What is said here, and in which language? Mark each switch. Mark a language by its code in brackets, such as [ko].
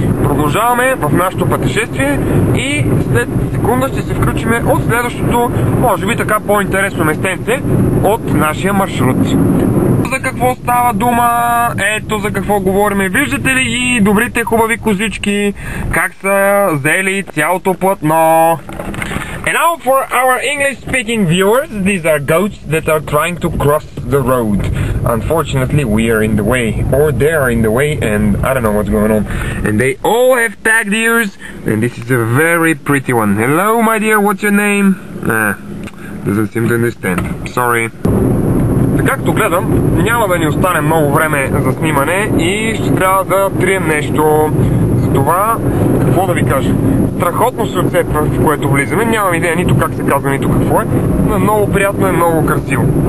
[bg] Продължаваме в нашето пътешествие и след секунда ще се включим от следващото, може би така по-интересно местенце от нашия маршрут. за какво става дума, ето за какво говорим. Виждате ли ги добрите хубави козички, как са взели цялото платно. [en] And now for our English-speaking viewers, these are goats that are trying to cross the road. Unfortunately, we are in the way, or they are in the way, and I don't know what's going on. And they all have tagged ears, and this is a very pretty one. Hello, my dear, what's your name? Doesn't seem to understand. Sorry. [bg] Както гледам, няма да ни остане много време за снимане и ще трябва да трием нещо. Затова, какво да ви кажа? Страхотно сърце, в което влизаме. Нямам идея нито как се казва, нито какво е, но много приятно и много красиво.